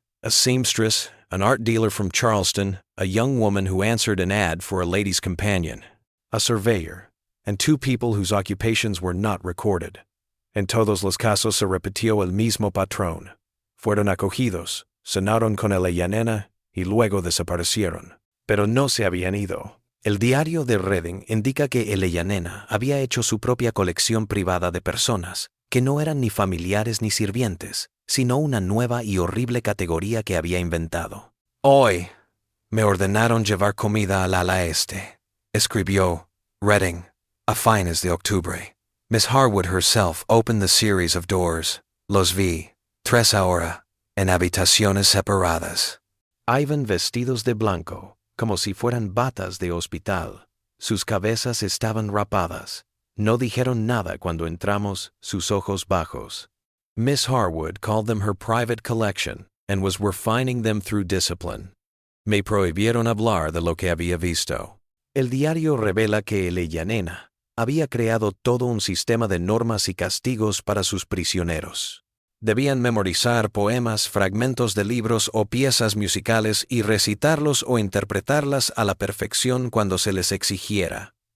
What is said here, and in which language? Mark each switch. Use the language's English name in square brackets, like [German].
[English] A seamstress, an art dealer from Charleston, a young woman who answered an ad for a lady's companion, a surveyor, and 2 people whose occupations were not recorded. [Spanish] En todos los casos se repitió el mismo patrón. Fueron acogidos, cenaron con Eleyanena y luego desaparecieron. Pero no se habían ido. El diario de Reading indica que Eleyanena había hecho su propia colección privada de personas, que no eran ni familiares ni sirvientes, sino una nueva y horrible categoría que había inventado. Hoy me ordenaron llevar comida al ala este, escribió Reading a fines de octubre. [English] Miss Harwood herself opened the series of doors. [Spanish] Los vi, 3 ahora, en habitaciones separadas. Iban vestidos de blanco, como si fueran batas de hospital. Sus cabezas estaban rapadas. No dijeron nada cuando entramos, sus ojos bajos. [English] Miss Harwood called them her private collection, and was refining them through discipline. [Spanish] Me prohibieron hablar de lo que había visto. El diario revela que Eleyanena había creado todo un sistema de normas y castigos para sus prisioneros. Debían memorizar poemas, fragmentos de libros o piezas musicales y recitarlos o interpretarlas a la perfección cuando se les exigiera.